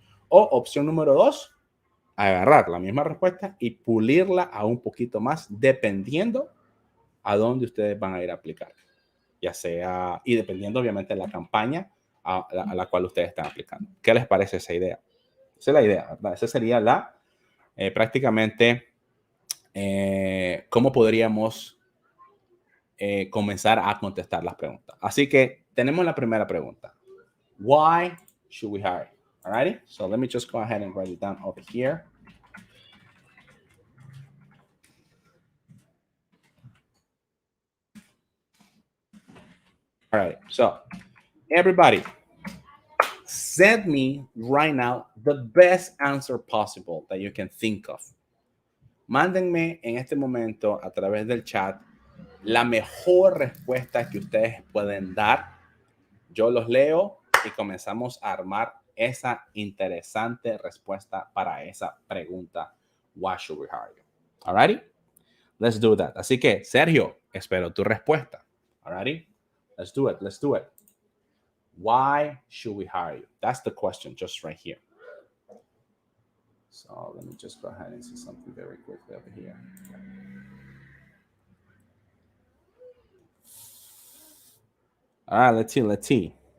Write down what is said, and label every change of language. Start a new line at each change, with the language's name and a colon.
Spanish: O opción número 2, agarrar la misma respuesta y pulirla a un poquito más dependiendo a dónde ustedes van a ir a aplicar, ya sea, y dependiendo obviamente de la campaña a la cual ustedes están aplicando. ¿Qué les parece esa idea? Esa es la idea, ¿verdad? Esa sería la, prácticamente, cómo podríamos comenzar a contestar las preguntas. Así que tenemos la primera pregunta.
English: Why should we hire? All righty? So let me just go ahead and write it down over here. All right, so everybody, send me right now the best answer possible that you can think of.
Spanish: Mándenme en este momento a través del chat la mejor respuesta que ustedes pueden dar. Yo los leo y comenzamos a armar esa interesante respuesta para esa pregunta.
English: Why should we hire you? All righty? Let's do that.
Spanish: Así que, Sergio, espero tu respuesta.
English: All righty? Let's do it. Let's do it. Why should we hire you? That's the question just right here. So let me just go ahead and see something very quickly over here. All right, let's see. Let's see.